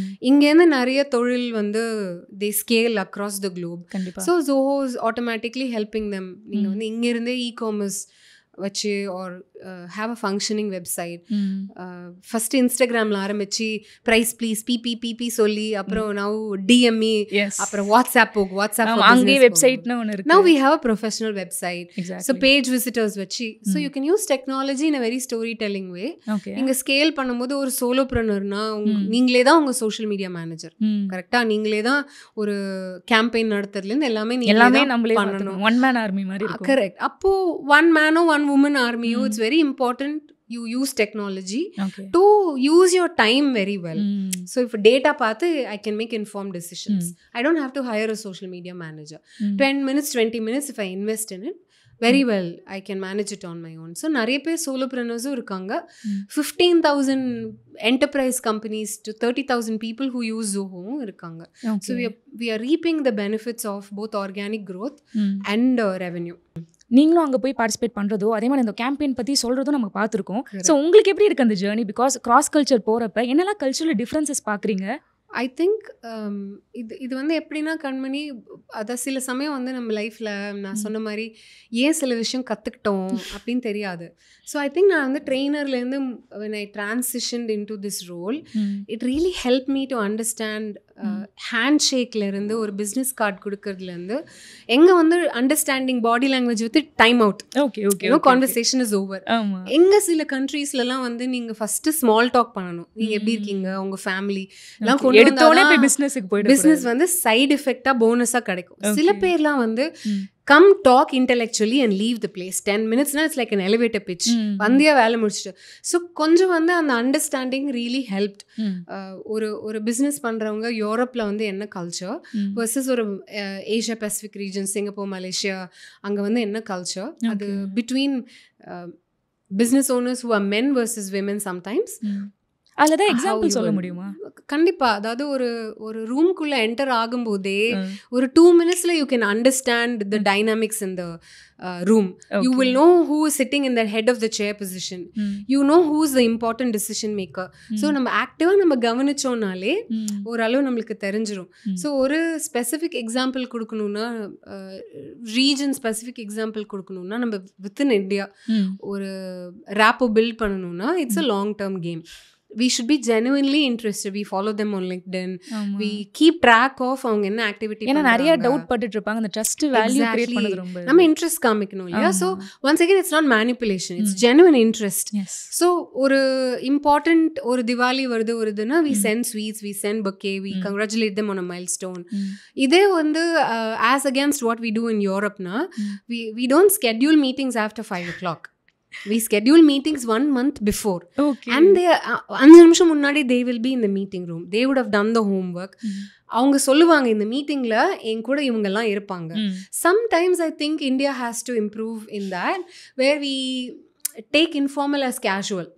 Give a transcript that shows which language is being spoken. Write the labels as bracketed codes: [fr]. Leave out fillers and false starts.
[ta] இங்கேருந்து நிறைய தொழில் வந்து [en] they scale across the globe. So Zoho is automatically helping them. [ta] நீங்க வந்து இங்கிருந்தே e-commerce வச்சு [en] or have a functioning website. [ta] First இன்ஸ்டாகிராமில் ஆரம்பிச்சு ப்ரைஸ் ப்ளீஸ் பிபி சொல்லி அப்புறம் now DME, அப்புறம் வாட்ஸ்அப் அங்கே வெப்சைட்னு ஒன்று இருக்கு. [en] Now we have a professional website. So page visitors வச்சு. So you can use technology in a very storytelling way. [ta] நீங்க ஸ்கேல் பண்ணும்போது ஒரு சோலோப்ரனர்னா நீங்களே தான் உங்க சோஷியல் மீடியா மேனேஜர். கரெக்டா நீங்களே தான் ஒரு கேம்பெயின் நடத்துறதுலேருந்து எல்லாமே நம்மளே பண்ணணும். ஒன் மேன் ஆர்மி மாதிரி இருக்கும். [en] Correct. அப்போ one மேனோ one woman army, it's very important you use technology to use your time very well. So if data paathu I can make informed decisions. I don't have to hire a social media manager. 10 minutes 20 minutes if I invest in it very well I can manage it on my own. [ta] So நிறைய பேர் solopreneurs இருக்காங்க. [en] 15,000 enterprise companies to 30,000 people who use Zoho இருக்காங்க. So we are reaping the benefits of both organic growth and revenue. [ta] நீங்களும் அங்கே போய் participate பண்ணுறதோ, அதே மாதிரி இந்த கேம்பெயின் பற்றி சொல்கிறதும் நம்ம பார்த்துருக்கோம். ஸோ உங்களுக்கு எப்படி இருக்குது அந்த ஜேர்னி? [en] because cross culture [ta] போகிறப்ப என்னெல்லாம் கல்ச்சரல் டிஃப்ரென்சஸ் பார்க்குறீங்க? ஐ திங்க் இது வந்து எப்படின்னா கண்மணி, அதை சில சமயம் வந்து நம்ம லைஃப்பில் நான் சொன்ன மாதிரி ஏன் சில விஷயம் கற்றுக்கிட்டோம் அப்படின்னு தெரியாது. [en] so I think நான் வந்து ட்ரெயினர்லேருந்து when I transitioned into this role, it really helped me to understand [ta] hand ஷேக்லேருந்து ஒரு பிஸ்னஸ் கார்டு கொடுக்கறதுலேருந்து எங்கே வந்து [en] Understanding body language with time out. Conversation is over. [ta] எங்கே சில கண்ட்ரீஸ்லாம் வந்து நீங்கள் ஃபஸ்ட்டு ஸ்மால் டாக் பண்ணணும். நீங்கள் எப்படி இருக்கீங்க, உங்கள் ஃபேமிலி எல்லாம் கொண்டு வந்தால் பிஸ்னஸ் வந்து சைடு எஃபெக்டாக போனஸாக கிடைக்கும். சில பேர்லாம் வந்து [en] come talk intellectually and leave the place. 10 minutes na it's like an elevator pitch. [ta] வந்தியா வேலை முடிச்சிட்டு. ஸோ கொஞ்சம் வந்து அந்த அண்டர்ஸ்டாண்டிங் ரியலி ஹெல்ப்ட். ஒரு பிஸ்னஸ் பண்ணுறவங்க யூரோப்பில் வந்து என்ன கல்ச்சர் வர்சஸ் ஒரு Asia Pacific region, Singapore, Malaysia, அங்கே வந்து என்ன கல்ச்சர், அது between business owners [en] who are men versus women sometimes. [ta] அதில் தான் எக்ஸாம்பிள் சொல்ல முடியுமா? கண்டிப்பாக. அதாவது ஒரு ரூம்குள்ளே என்டர் ஆகும்போதே ஒரு [en] 2 minutes you can understand the dynamics in the room. You will know who is sitting in the head of the chair position. You know who is the important decision maker. [ta] So நம்ம ஆக்டிவாக நம்ம கவனிச்சோம்னாலே ஓரளவு நம்மளுக்கு தெரிஞ்சிடும். So ஒரு specific example கொடுக்கணுன்னா, region specific example கொடுக்கணுன்னா, நம்ம within India ஒரு rapport build பண்ணணும்னா [en] It's a long term game. We should be genuinely interested. We follow them on LinkedIn. We keep track of [ta] அவங்க என்ன ஆக்டிவிட்டி. ஏன்னா நிறைய டவுட் பட்டுட்டு இருப்பாங்க. அந்த ட்ரஸ்ட் வேல்யூ கிரியேட் பண்ணது ரொம்ப நம்ம இன்ட்ரெஸ்ட் காமிக்கணும் இல்லையா? [en] So once again it's not manipulation, it's genuine interest. So ஒரு important [ta] ஒரு திவாலி வருதுன்னா [en] we send sweets, we send bouquet, we congratulate them on a milestone. இதே வந்து as against what we do in Europe na, we don't schedule meetings after 5 o'clock. We schedule meetings 1 month before. Okay. And they [ta] 5 நிமிஷம் முன்னாடி [en] they will be in the meeting room. They would have done the homework. [ta] அவங்க சொல்லுவாங்க இந்த மீட்டிங்கில் என் கூட இவங்கெல்லாம் இருப்பாங்க. [en] Sometimes I think India has to improve in that, where we take informal as casual.